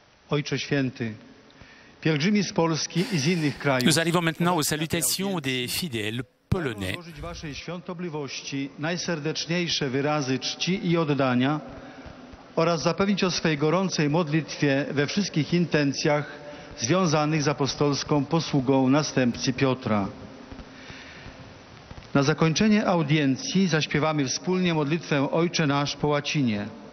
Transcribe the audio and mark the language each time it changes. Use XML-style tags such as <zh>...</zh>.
<pl>Ojcze Święty, pielgrzymi z Polski i z innych krajów.</pl> <fr>Nous arrivons maintenant aux salutations des fidèles polonais.</fr> <pl>Złożyć Waszej świątobliwości najserdeczniejsze wyrazy czci i oddania oraz zapewnić o swej gorącej modlitwie we wszystkich intencjach związanych z apostolską posługą następcy Piotra. Na zakończenie audiencji zaśpiewamy wspólnie modlitwę Ojcze Nasz po łacinie.</pl>